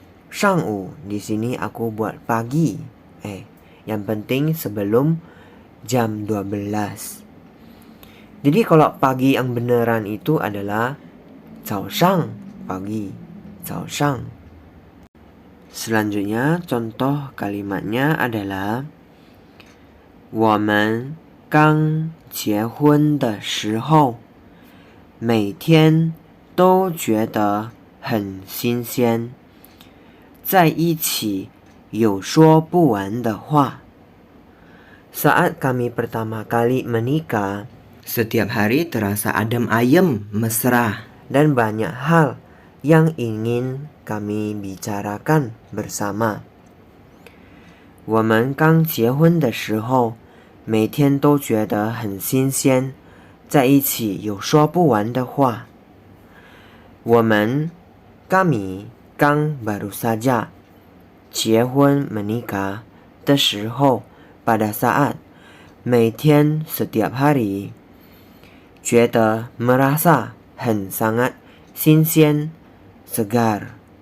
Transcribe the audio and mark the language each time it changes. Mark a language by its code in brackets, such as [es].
[id] 上午 di sini aku buat pagi. Yang penting sebelum jam 12. Jadi kalau pagi yang beneran itu adalah 早上 pagi, 早上. Selanjutnya contoh kalimatnya adalah [zh] 我们刚结婚的时候每天都觉得很新鲜，在一起有说不完的话. [id] Saat kami pertama kali menikah, setiap hari terasa adem ayem, mesra, dan banyak hal yang ingin kami bicarakan bersama. [zh] 我们刚结婚的时候每天都觉得很新鲜，在一起有说不完的话. 我们 [id] kami 刚 baru saja [zh] 结婚 [id] menikah [zh] 的时候 [id] pada saat [zh] 每天 [id] setiap hari [zh] 觉得 [id] merasa 很 sangat [zh] 新鲜 [id] segar.